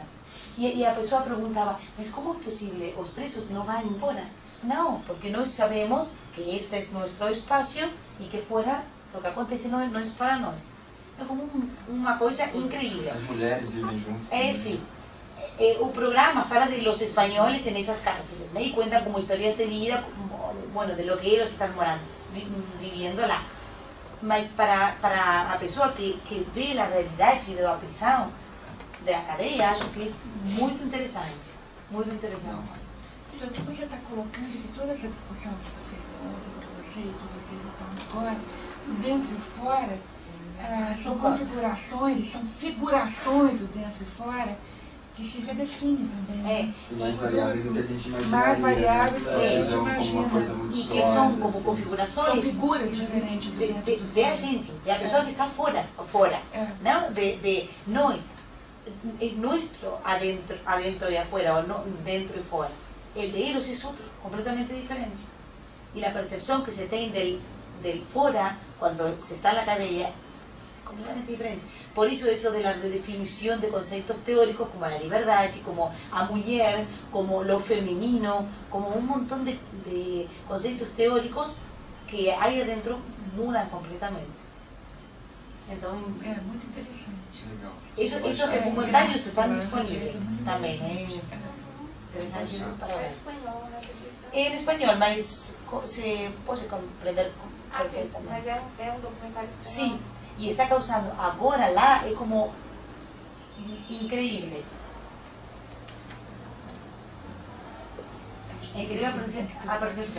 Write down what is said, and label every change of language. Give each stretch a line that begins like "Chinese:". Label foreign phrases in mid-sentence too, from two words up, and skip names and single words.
Portuguese: E a pessoa perguntava, mas como é possível? Os presos não vão embora? Não, porque nós sabemos que este é nosso espaço e que fora o que acontece não é para nós. É como uma coisa incrível. As mulheres vivem juntas. Sim. O programa fala de
Spanish: los espanhóis en esas cárceles, ¿no? Y cuenta como historias de vida, bueno, de lo que ellos están morando, viviendo lá.
Portuguese: Mas para a pessoa que vê a realidade da prisão, da cadeia, acho que é muito interessante. Muito interessante. O que você está colocando que toda essa discussão que foi feita ontem por você e que vocês estão agora, dentro e fora, são configurações, são figurações do dentro e fora, que se redefine também. E mais variáveis do que a gente imagina. Mais variáveis do que a gente imagina. E que são como configurações. São figuras diferentes de a gente, de a pessoa que está fora. Não de nós. É nosso
Spanish: adentro e afuera,
Portuguese: ou no, dentro e fora.
Spanish: El de ellos
Portuguese: é outro, completamente diferente. E a percepção que se tem del fora, quando se está na cadeia, completamente diferente. Por isso
Spanish: de la redefinición de conceptos teóricos como la libertad, como a mujer, como lo femenino, como un montón de conceptos teóricos que hay adentro mudan completamente. Entonces,
Portuguese: é muito interessante.
Spanish: Esos documentarios están disponibles también.
Portuguese: Interessante para ver. Em espanhol, mas se pode compreender perfeitamente. Mas é um documentário espanhol? Sim. E está causando agora lá é como incrível. É incrível a percepção.